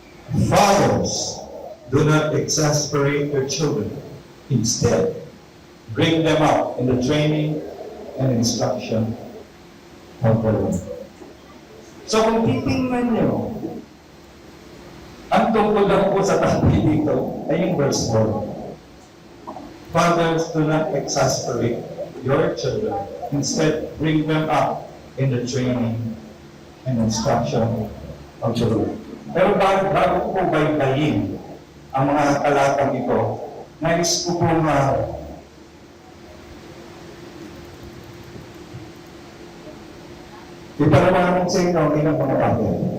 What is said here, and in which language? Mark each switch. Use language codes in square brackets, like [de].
[en] Fathers, do not exasperate your children. Instead, bring them up in the training and instruction of the Lord. [tl] So kung titingnan nyo, ang tungkol lang po sa tabi dito ay yung verse 4. [en] Fathers, do not exasperate your children. Instead, bring them up in the training and instruction of the Lord. [tl] Pero bago ko po baybayin ang mga talatang ito, nais ko po iparamanong sa inyo ang ilang mga bagay.